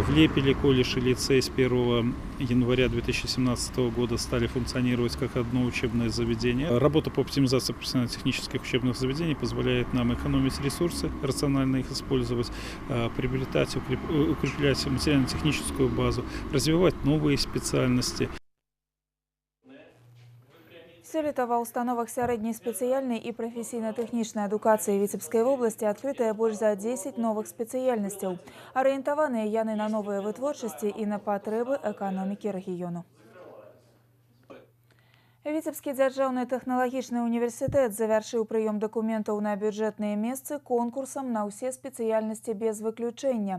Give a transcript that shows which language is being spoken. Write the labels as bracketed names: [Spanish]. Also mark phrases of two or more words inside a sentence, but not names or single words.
[Russian] В Лепеле колледж и лицей с 1 января 2017 года стали функционировать как одно учебное заведение. Работа по оптимизации профессионально-технических учебных заведений позволяет нам экономить ресурсы, рационально их использовать, приобретать, укреплять материально-техническую базу, развивать новые специальности. [Belarusian] Сёлета ва ўстановах сярэдняй спецыяльнай і прафесійна-тэхнічнай адукацыі Віцебскай вобласці адкрытыя больш за 10 новых спецыяльнасцяў. Арыентаваныя яны на новыя вытворчасці і на патрэбы эканомікі рэгіёну. Віцебскі дзяржаўны тэхналагічны універсітэт завяршыў прыём дакументаў на бюджэтныя месцы конкурсам на ўсе спецыяльнасці без выключэння.